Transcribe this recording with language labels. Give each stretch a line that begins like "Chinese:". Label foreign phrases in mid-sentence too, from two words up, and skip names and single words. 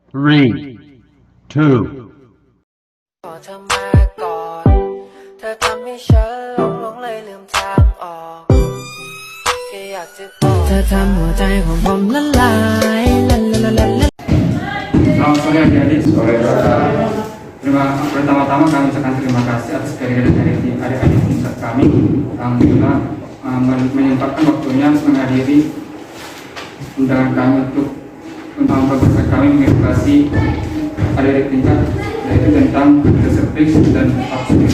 English: Three, two,
Thai: ขอเธอมาก่อนเธอทำให้ฉันหลงเลยลืมทางออกแค่อยากจะบอกเธอทำหัวใจของผมละลายละละละละละ
Indonesian: Selamat sore adik-adik. Pertama-tama kami ucapkan terima kasih atas kehadiran adik-adik tingkat kami yang telah menyempatkan waktunya menghadiri undangan kami untuk memperkenalkan kami mengedukasi adik-adik tingkat yaitu tentang reservix dan abstinence.